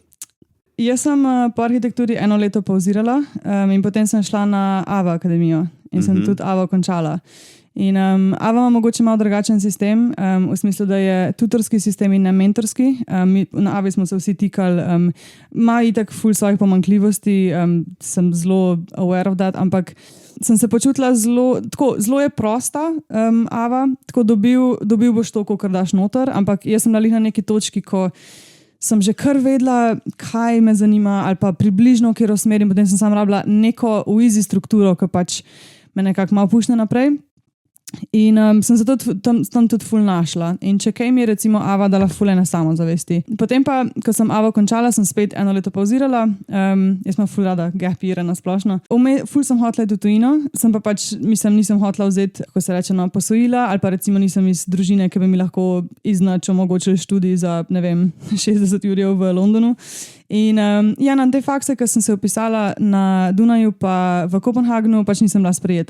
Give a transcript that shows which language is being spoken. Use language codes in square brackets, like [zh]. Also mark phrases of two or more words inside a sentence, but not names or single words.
[sl] Jaz sem po arhitekturi 1 leto pauzirala in potem sem šla na AVA akademijo in sem tudi AVA končala. In AVA ima mogoče malo drugačen sistem, v smislu, da je tutorski sistem in ne mentorski. Na AVI smo se vsi tikali, ima itak ful svojih pomanjkljivosti, sem zelo [en] aware of that, [sl] ampak sem se počutila zelo je prosta AVA, tako dobil boš to, kar daš noter, ampak jaz sem na neki točki, ko sem že kar vedela, kaj me zanima ali pa približno, kjer usmerim, potem sem samo rabila neko easy strukturo, ki pač me nekako malo pušne naprej. In sem se tam tudi ful našla. In če kaj mi je recimo AVA dala ful ene samozavesti. Potem pa, ko sem AVA končala, sem spet 1 leto pauzirala. Jaz sem ful rada [en] gap year [sl] na splošno. Ful sem hotela iti v tujino, sem pa pač, nisem hotela vzeti, kako se reče, posojila, ali pa recimo nisem iz družine, ki bi mi lahko iznač omogočili študij za, ne vem, 60 jurjev v Londonu. In ja, na te fakse, ki sem se upisala na Dunaju pa v Kopenhagnu, pač nisem bila sprejeta.